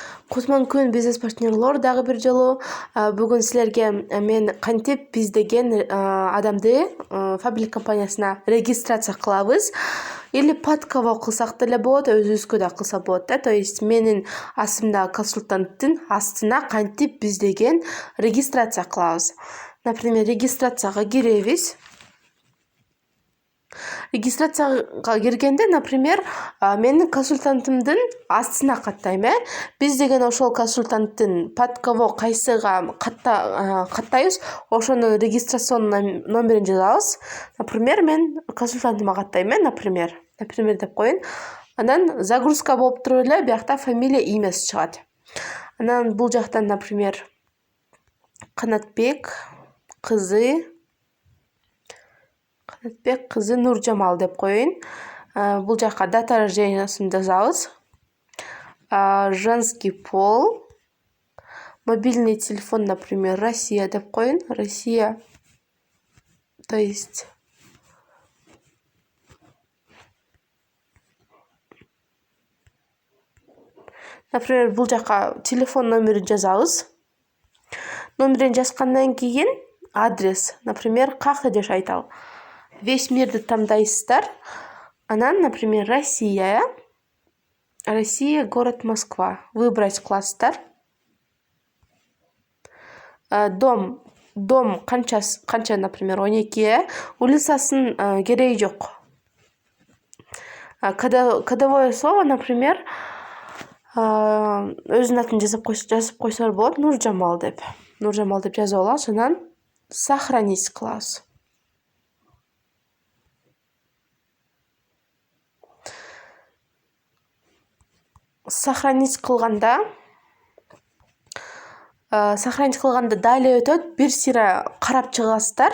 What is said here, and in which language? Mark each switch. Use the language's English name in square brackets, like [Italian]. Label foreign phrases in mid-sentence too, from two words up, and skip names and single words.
[Kyrgyz] Кутман күн бизнес партнерлор дагы бир жолу бүгүн силерге мен кантип биз деген адамды фабрик компаниясына регистрация кылабыз [Russian] или под кого [Kyrgyz] кылсак деле болот, өзүбүзгө да кылса болот да. [Russian] То есть [Kyrgyz] менин астымдагы консультанттын астына кантип биз деген регистрация кылабыз. Например, регистрацияга киребиз. Регистрацияга киргенде, например, менин консультантымдын астына каттайм. Биз деген ошол консультанттын [Russian] под кого [Kyrgyz] кайсыга каттайбыз, ошонун регистрационный номерин жазабыз. Например, мен консультантыма каттайм, например деп коеюн. Анан загрузка болуп туруп эле биякта фамилия, имясы чыгат. Анан бул жактан, например, Канатбек кызы Нуржамал деп коеюн. Бул жакка дата рождениясын жазабыз. [Russian] Женский пол, мобильный телефон, [Kyrgyz] например, Россия деп коеюн. Россия, [Russian] то есть например, [Kyrgyz] бул жакка телефон номерин жазабыз. Номерин жазгандан кийин адрес, например, каякта жашайт ал. Весь мирди тандайсыздар. Анан, [Russian] например, Россия, город Москва. [Kyrgyz] Выбрать кыласыздар. Дом канча, например, 12. Улицасын кереги жок. [Russian] Кодовое слово, например, [Kyrgyz] өзүнүн атын жазып койсолор болот. Нуржамал деп жазып алабыз. Анан сохранить кылабыз. Сохранить кылганда далее өтөт, бир сыйра карап чыгасыздар.